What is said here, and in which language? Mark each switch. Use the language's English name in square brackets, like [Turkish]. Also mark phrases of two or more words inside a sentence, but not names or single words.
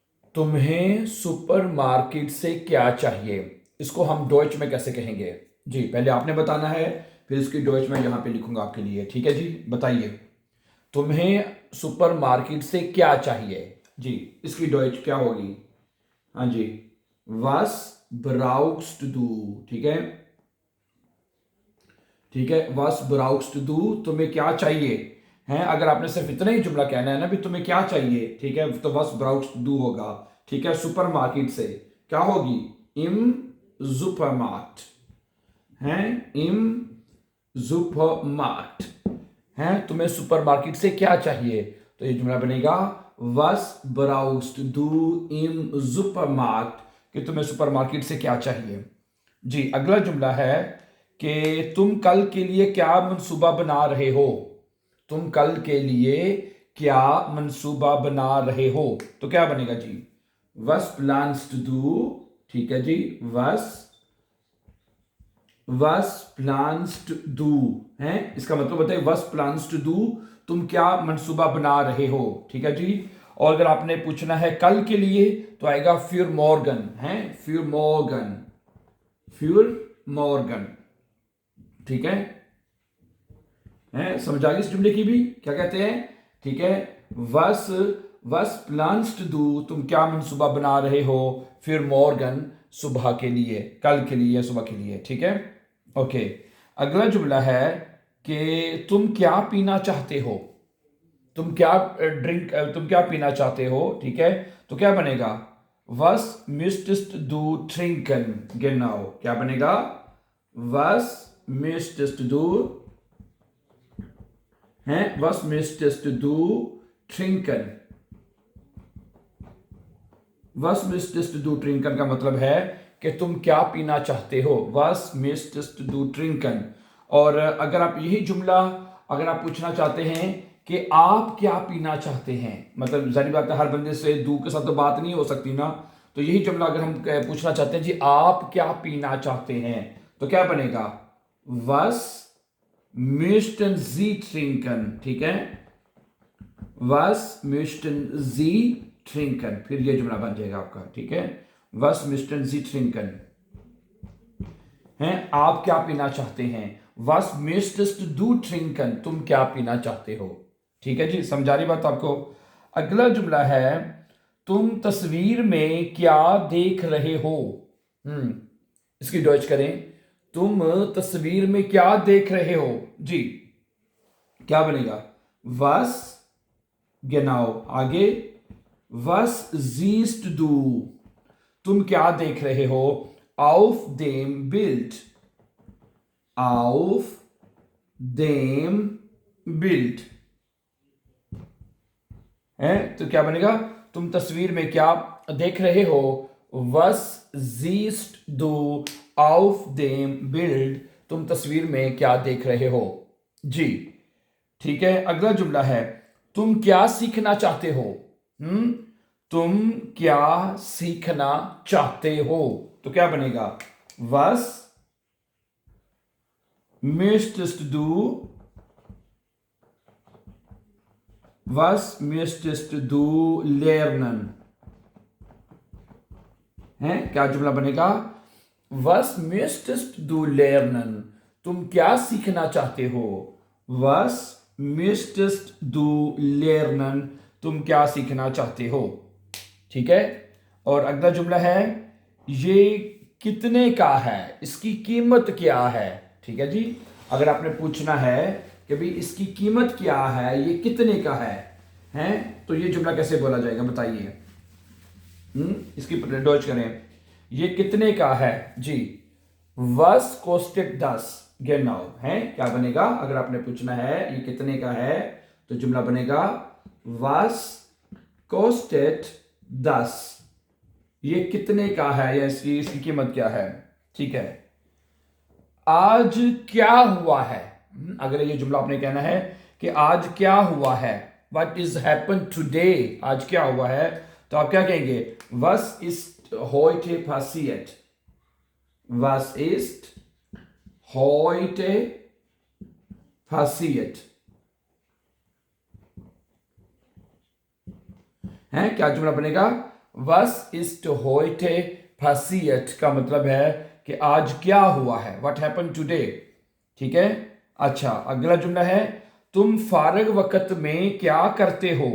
[Hindi] तुम्हें सुपरमार्केट से क्या चाहिए, इसको हम डॉइच में कैसे कहेंगे? जी पहले आपने बताना है, फिर इसकी डॉइच में यहाँ पे लिखूंगा आपके लिए। ठीक है जी, बताइए तुम्हें सुपरमार्केट से क्या चाहिए। जी इसकी डॉइच क्या होगी? हाँ जी, [German] was brauchst du। [Hindi] ठीक है, ठीक है, [German] was brauchst du, [Hindi] तुम्हें क्या चाहिए है। अगर आपने सिर्फ इतना ही जुमला कहना है ना भी तुम्हें क्या चाहिए, ठीक है, तो [German] was brauchst du [Hindi] होगा। ठीक है, सुपरमार्केट से क्या होगी? [German] im Supermarkt है, im Supermarkt है। [Hindi] तुम्हें सुपरमार्केट से क्या चाहिए, तो ये जुमला बनेगा [German] was brauchst du im Supermarkt, [Hindi] कि तुम्हें सुपरमार्केट से क्या चाहिए। जी अगला जुमला है कि तुम कल के लिए क्या मंसूबा बना रहे हो। तुम कल के लिए क्या मंसूबा बना रहे हो, तो क्या बनेगा जी? [German] was planst du। [Hindi] ठीक है जी, [German] was planst du [Hindi] है, इसका मतलब होता है [German] was planst du, [Hindi] तुम क्या मंसूबा बना रहे हो। ठीक है जी, और अगर आपने पूछना है कल के लिए तो आएगा [German] für morgen [Hindi] है, [German] für morgen, für morgen। [Hindi] ठीक है, समझ आ गई इस जुमले की भी क्या कहते हैं? ठीक है, [German] was was planst du, [Hindi] तुम क्या मंसूबा बना रहे हो, फिर मॉर्गन, सुबह के लिए, कल के लिए, सुबह के लिए। ठीक है, ओके। अगला जुमला है कि तुम क्या पीना चाहते हो। तुम क्या पीना चाहते हो। ठीक है, तो क्या बनेगा? [German] was möchtest du trinken, genau, [Hindi] क्या बनेगा? [German] was möchtest du है, was möchtest du trinken। was möchtest du trinken [Hindi] का मतलब है कि तुम क्या पीना चाहते हो, [German] was möchtest du trinken। [Hindi] और अगर आप यही जुमला अगर आप पूछना चाहते हैं कि आप क्या पीना चाहते हैं, मतलब जाहिर बात है हर बंदे से दू के साथ तो बात नहीं हो सकती ना, तो यही जुमला अगर हम पूछना चाहते हैं जी आप क्या पीना चाहते हैं, तो क्या बनेगा? [German] was möchten Sie trinken। [Hindi] ठीक है, [German] was möchten Sie trinken, [Hindi] फिर ये जुमला बन जाएगा आपका। ठीक है, [German] was möchten Sie trinken [Hindi] है, आप क्या पीना चाहते हैं। [German] was möchtest du trinken, [Hindi] तुम क्या पीना चाहते हो। ठीक है जी, समझा रही बात आपको? अगला जुमला है तुम तस्वीर में क्या देख रहे हो। इसकी डॉइच करें, तुम तस्वीर में क्या देख रहे हो। जी क्या बनेगा? [German] was, genau, आगे was siehst du, [Hindi] तुम क्या देख रहे हो, [German] auf dem Bild, auf dem Bild है, [Hindi] तो क्या बनेगा? तुम तस्वीर में क्या देख रहे हो, [German] was siehst du auf dem Bild, [Hindi] तुम तस्वीर में क्या देख रहे हो। जी ठीक है, अगला जुमला है तुम क्या सीखना चाहते हो। तुम क्या सीखना चाहते हो, तो क्या बनेगा? [German] was möchtest du, was möchtest du lernen [Hindi] है, क्या जुमला बनेगा? [German] was möchtest du lernen, [Hindi] तुम क्या सीखना चाहते हो। [German] was möchtest du lernen, [Hindi] तुम क्या सीखना चाहते हो। ठीक है, और अगला जुमला है ये कितने का है, इसकी कीमत क्या है। ठीक है जी, अगर आपने पूछना है कि भाई इसकी कीमत क्या है, ये कितने का है, तो ये जुमला कैसे बोला जाएगा बताइए। इसकी डॉइच करें, ये कितने का है जी। [German] was kostet das, genau [Hindi] है, क्या बनेगा? अगर आपने पूछना है ये कितने का है, तो जुमला बनेगा [German] was kostet das, [Hindi] ये कितने का है या इसकी कीमत क्या है। ठीक है, आज क्या हुआ है। अगर ये जुमला आपने कहना है कि आज क्या हुआ है, [English] what is happened today, [Hindi] आज क्या हुआ है, तो आप क्या कहेंगे? [German] was ist heute passiert, was ist heute passiert [Hindi] है, क्या जुमला बनेगा? [German] was ist heute passiert [Hindi] का मतलब है कि आज क्या हुआ है, [English] what happen today. [Hindi] ठीक है। अच्छा, अगला जुमला है तुम फारग वक्त में क्या करते हो।